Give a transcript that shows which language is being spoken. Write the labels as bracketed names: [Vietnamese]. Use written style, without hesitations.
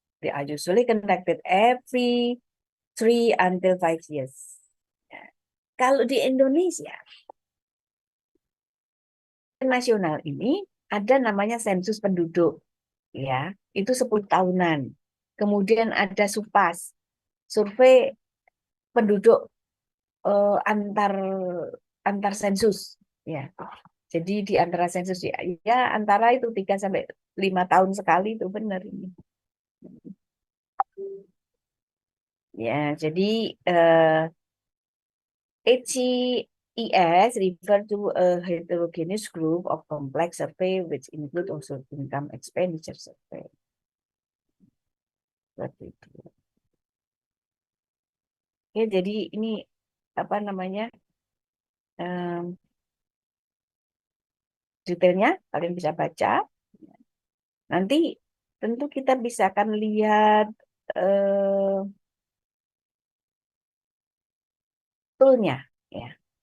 [English] They are usually conducted every 3 until 5 years. [Indonesian] Ya. Kalau di Indonesia nasional ini ada namanya sensus penduduk, ya, itu 10 tahunan. Kemudian ada SUPAS, survei penduduk antar sensus, ya. Jadi di antara sensus, ya antara itu 3 sampai 5 tahun sekali, itu benar ini. Ya, jadi [English] HCES refer to a heterogeneous group of complex survey which include also income expenditure survey. [Indonesian] Seperti itu. Oke, jadi ini apa namanya, detailnya kalian bisa baca. Nanti tentu kita bisa akan lihat toolnya, ya.